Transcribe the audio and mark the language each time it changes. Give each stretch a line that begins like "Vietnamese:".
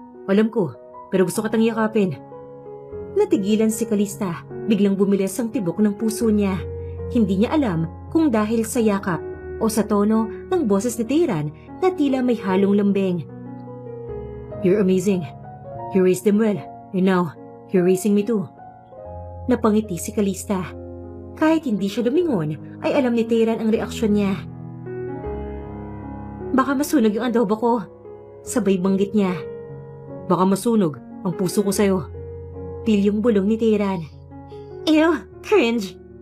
Filipino: "Alam ko, pero gusto kitang yakapin." Natigilan si Calista, biglang bumilis ang tibok ng puso niya. Hindi niya alam kung dahil sa yakap o sa tono ng boses ni Tayran na tila may halong lambing.
English: You're amazing. You raised them well. And now, you're raising me too.
Filipino: Napangiti si Calista. Kahit hindi siya lumingon, ay alam ni Tayran ang reaksyon niya. Baka masunog yung adobo ko. Sabay banggit niya. Baka masunog ang puso ko sa'yo. Pilyong bulong ni Tayran.
English: Ew, cringe.